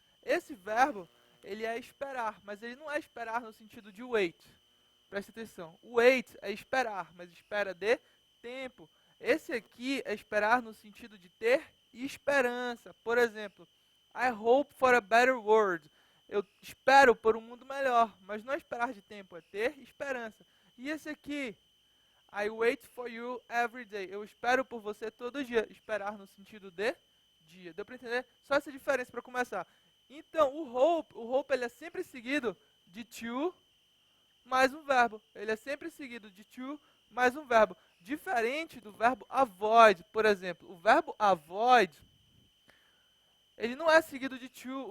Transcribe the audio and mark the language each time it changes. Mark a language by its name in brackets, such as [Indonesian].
[Portuguese] Esse verbo, ele é esperar, mas ele não é esperar no sentido de wait. Presta atenção. Wait é esperar, mas espera de tempo. Esse aqui é esperar no sentido de ter esperança. Por exemplo, [English] I hope for a better world. [Portuguese] Eu espero por um mundo melhor, mas não é esperar de tempo, é ter esperança. E esse aqui, [English] I wait for you every day. [Portuguese] Eu espero por você todo dia. Esperar no sentido de dia. Deu para entender? Só essa diferença para começar. Então, o hope ele é sempre seguido de to mais um verbo. Ele é sempre seguido de to mais um verbo. Diferente do verbo avoid, por exemplo. O verbo avoid, ele não é seguido de to.